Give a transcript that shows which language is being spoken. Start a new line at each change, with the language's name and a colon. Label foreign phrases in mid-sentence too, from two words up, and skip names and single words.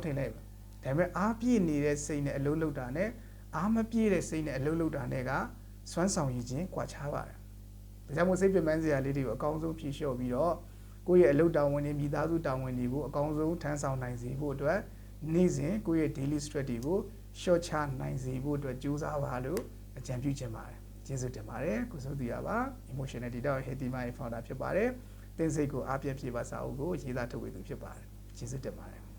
Burmese: င်လိုက်ပဲဒါပေမဲ့အားပြည့်နေတဲ့စိတ်နဲ့အလုံးလုံးတာနဲ့အားမပြည့်တဲ့စိတ်နဲ့အလုံးလုံးတာနဲ့ကစွမ်းဆောင်ရည်ချင်းကွာခြားပါတယ်ဒါကြောင့်မို့စိတ်ပြမန်းစရာလေးတွေကိုအကောင်းဆုံးဖြေလျှော့ပြီးတော့ကိုယ့်ရဲ့အလုတ်တောင်ဝင်တွေမိသားစုတောင်ဝင်တွေကိုအကောင်းဆုံးထမ်းဆောင်နိုင်စေဖို့အတွက်နေ့စဉ်ကိုယ့်ရဲ့
English: daily stress
Burmese: တွေကို short ချနိုင်စေဖို့အတွက်ကြိုးစားပါလို့အကြံပြုချင်ပါတယ်ကျေးဇူးတင်ပါတယ်ကိုစိုးသူရပါ
English: emotional data healthy mind founder
Burmese: ဖြစ်ပါတယ်သင်စိတ်ကိုအားပြည့်ပြပါစာအုပ်ကိုရေးသားထုတ်ဝေသူဖြစ်ပါတယ်ကျေးဇူးတင်ပါတယ်